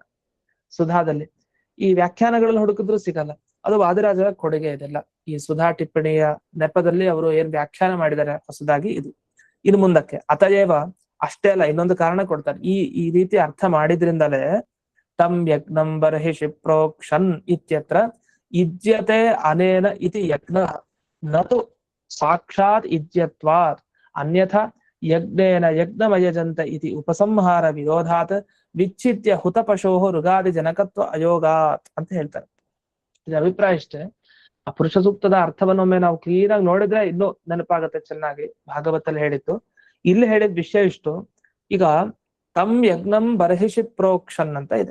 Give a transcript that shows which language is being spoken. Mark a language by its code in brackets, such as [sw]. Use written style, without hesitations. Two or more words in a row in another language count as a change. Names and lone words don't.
[kn] ಸುಧಾದಲ್ಲಿ ಈ ವ್ಯಾಖ್ಯಾನಗಳಲ್ಲಿ ಹುಡುಕಿದ್ರು ಸಿಗಲ್ಲ. ಅದು ವಾದಿರಾಜರ ಕೊಡುಗೆ ಇದೆಲ್ಲ. ಈ ಸುಧಾ ಟಿಪ್ಪಣಿಯ ನೆಪದಲ್ಲಿ ಅವರು ಏನ್ ವ್ಯಾಖ್ಯಾನ ಮಾಡಿದ್ದಾರೆ ಹೊಸದಾಗಿ ಇದು. ಇನ್ನು ಮುಂದಕ್ಕೆ ಅತಯೇವ ಅಷ್ಟೇ ಅಲ್ಲ, ಇನ್ನೊಂದು ಕಾರಣ ಕೊಡ್ತಾರೆ. ಈ ರೀತಿ ಅರ್ಥ ಮಾಡಿದ್ರಿಂದಲೇ [sa] ತಂ ಯಜ್ಞಂ ಬರ್ಹಿಷಿ ಪ್ರೋಕ್ಷನ್ ಇತ್ಯತ್ರ ಇಜ್ಯತೆ ಅನೇನ ಇತಿ ಯಜ್ಞ ನತು ಸಾಕ್ಷಾತ್ ಇಜ್ಯತ್ವಾತ್ ಅನ್ಯಥಾ ಯಜ್ಞೇನ ಯಜ್ಞಮಯಜಂತ ಇತಿ ಉಪಸಂಹಾರ ವಿರೋಧಾತ್ ವಿಚ್ಛಿತ್ಯ ಹುತಪಶೋಹ ಋಗಾದಿ ಜನಕತ್ವ ಅಯೋಗಾತ್ [kn] ಅಂತ ಹೇಳ್ತಾರೆ. ಇದು ಅಭಿಪ್ರಾಯ ಇಷ್ಟೇ. ಆ ಪುರುಷ ಸೂಕ್ತದ ಅರ್ಥವನ್ನೊಮ್ಮೆ ನಾವು ಕ್ಲೀನ್ ಆಗಿ ನೋಡಿದ್ರೆ ಇನ್ನೂ ನೆನಪಾಗತ್ತೆ ಚೆನ್ನಾಗಿ. ಭಾಗವತಲ್ಲಿ ಹೇಳಿತ್ತು, ಇಲ್ಲಿ ಹೇಳಿದ ವಿಷಯ ಇಷ್ಟು. ಈಗ [sa] ತಮ್ ಯಜ್ಞಂ ಬರ್ಹಿಷಿ ಪ್ರೋಕ್ಷನ್ [kn] ಅಂತ ಇದೆ.